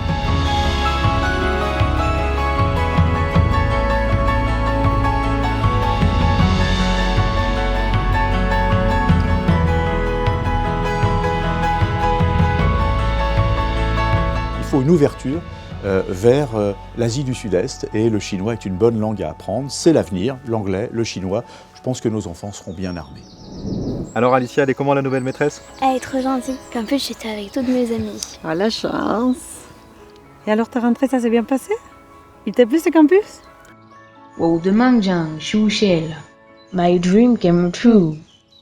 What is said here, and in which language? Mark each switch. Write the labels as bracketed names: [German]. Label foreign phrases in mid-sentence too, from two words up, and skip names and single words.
[French] Il faut une ouverture vers l'Asie du Sud-Est et le chinois est une bonne langue à apprendre. C'est l'avenir, l'anglais, le chinois. Je pense que nos enfants seront bien armés. Alors Alicia, elle est comment la nouvelle maîtresse? Elle est trop gentille. En plus, j'étais avec toutes mes amies. Ah, la chance. Et alors, ta rentrée, ça s'est bien passé? Il t'a plu ce campus? [Chinese] 我的梦想实现了， [English] My dream came true.